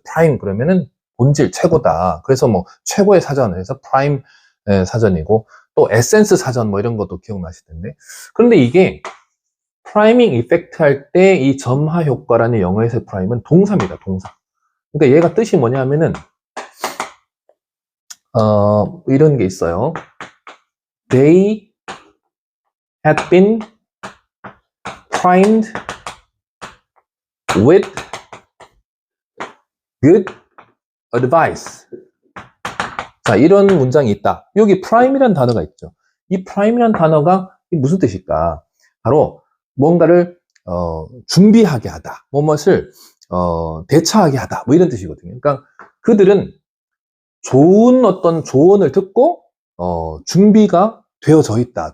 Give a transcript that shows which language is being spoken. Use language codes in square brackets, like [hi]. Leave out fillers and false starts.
[ko] 프라임 그러면은 본질 최고다. 그래서 뭐 최고의 사전 해서 프라임 사전이고 또 에센스 사전 뭐 이런 것도 기억나실 텐데. 그런데 이게 프라이밍 이펙트 할 때 이 점화 효과라는 영어에서의 프라임은 동사입니다. 동사. 그러니까 얘가 뜻이 뭐냐면은 이런 게 있어요. [en] They had been primed with good advice. [ko] 자, 이런 문장이 있다. 여기 prime이라는 단어가 있죠. 이 prime이라는 단어가 무슨 뜻일까? 바로 뭔가를 준비하게 하다. 무엇을 대처하게 하다. 뭐 이런 뜻이거든요. 그러니까 그들은 좋은 어떤 조언을 듣고 준비가 되어져 있다.